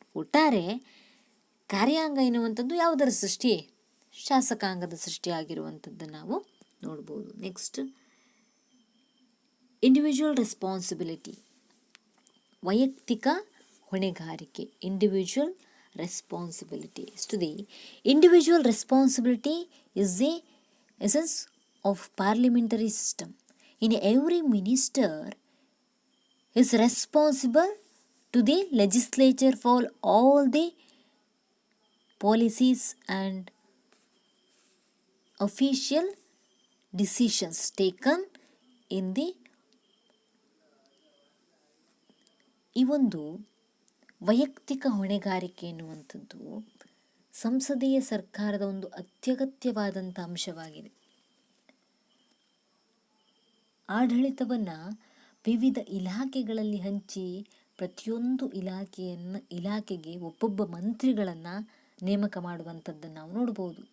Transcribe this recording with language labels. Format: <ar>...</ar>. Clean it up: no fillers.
<kn>ಒಟ್ಟಾರೆ ಕಾರ್ಯಾಂಗ ಎನ್ನುವಂಥದ್ದು ಯಾವುದರ ಸೃಷ್ಟಿ? ಶಾಸಕಾಂಗದ ಸೃಷ್ಟಿಯಾಗಿರುವಂಥದ್ದನ್ನು ನಾವು ನೋಡ್ಬೋದು.</kn> <en>next, individual responsibility,</en> <kn>ವೈಯಕ್ತಿಕ ಹೊಣೆಗಾರಿಕೆ.</kn> <en>Individual responsibility. To the individual responsibility is the essence of parliamentary system. In every minister is responsible to the legislature for all the policies and official decisions taken in the</en> <kn>ಈ ಒಂದು ವೈಯಕ್ತಿಕ ಹೊಣೆಗಾರಿಕೆ ಎನ್ನುವಂಥದ್ದು ಸಂಸದೀಯ ಸರ್ಕಾರದ ಒಂದು ಅತ್ಯಗತ್ಯವಾದಂಥ ಅಂಶವಾಗಿದೆ. ಆಡಳಿತವನ್ನು ವಿವಿಧ ಇಲಾಖೆಗಳಲ್ಲಿ ಹಂಚಿ ಪ್ರತಿಯೊಂದು ಇಲಾಖೆಗೆ ಒಬ್ಬೊಬ್ಬ ಮಂತ್ರಿಗಳನ್ನು ನೇಮಕ ಮಾಡುವಂಥದ್ದನ್ನು ನಾವು ನೋಡ್ಬೋದು.</kn>